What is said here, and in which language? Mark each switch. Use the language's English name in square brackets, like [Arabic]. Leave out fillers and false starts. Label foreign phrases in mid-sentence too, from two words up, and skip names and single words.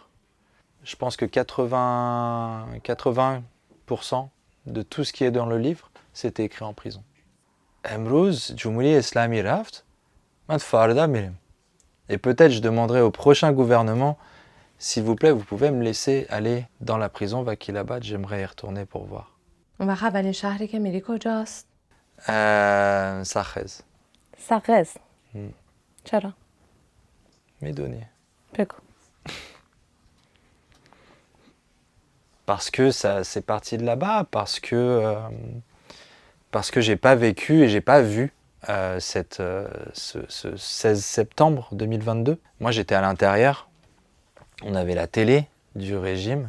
[French] Je pense que 80% de tout ce qui est dans le livre, c'était écrit en prison. [Persian] امروز، جمهوری اسلامی رفت، ما فردا میریم. [French] Et peut-être je demanderai au prochain gouvernement, s'il vous plaît, vous pouvez me laisser aller dans la prison Vakilabad, j'aimerais y retourner pour voir. [Persian] اون وقت اولین شهری که میری کجاست؟ Sakhez. سقز. چرا؟ میدونی. بگو. [French] Parce que ça, c'est parti de là-bas, parce que j'ai pas vécu et j'ai pas vu ce 16 septembre 2022. Moi, j'étais à l'intérieur. On avait la télé du régime.